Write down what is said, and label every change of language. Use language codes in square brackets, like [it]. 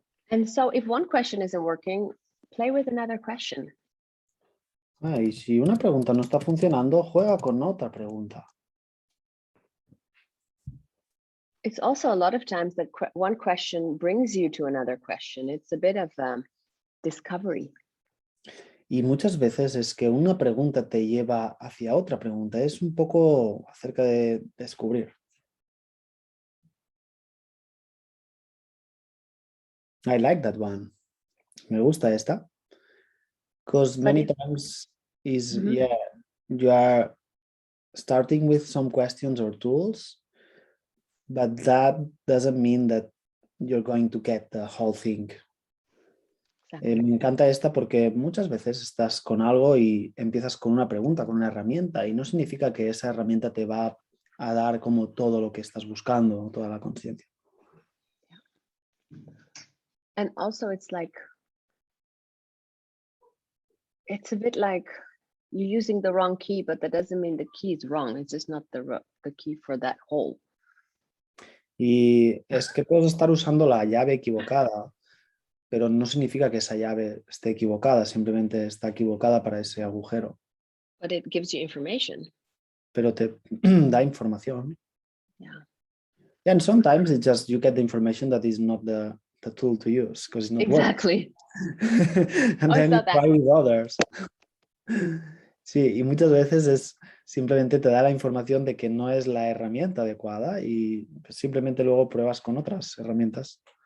[en] And so if one question isn't working, play with another question. [es] Y si una pregunta no está funcionando, juega con otra pregunta. [en] It's also a lot of times that one question brings you to another question. It's a bit of discovery. [es] Y muchas veces es que una pregunta te lleva hacia otra pregunta. Es un poco acerca de descubrir. [en] I like that one. [es] Me gusta esta. [en] Because many times is, you are starting with some questions or tools, but that doesn't mean that you're going to get the whole thing. [es] Me encanta esta porque muchas veces estás con algo y empiezas con una pregunta, con una herramienta, y no significa que esa herramienta te va a dar como todo lo que estás buscando, toda la conciencia. [en] And also it's a bit like you're using the wrong key, but that doesn't mean the key is wrong. It's just not the key for that hole. [es] Y es que puedes estar usando la llave equivocada, pero no significa que esa llave esté equivocada, simplemente está equivocada para ese agujero. [en] But it gives you information. [es] Pero te da información. [en] Yeah. And sometimes it's just you get the information that is not the tool to use because it's not exactly. And then you try with others. [es] Sí, y muchas veces es simplemente te da la información de que no es la herramienta adecuada y simplemente luego pruebas con otras herramientas.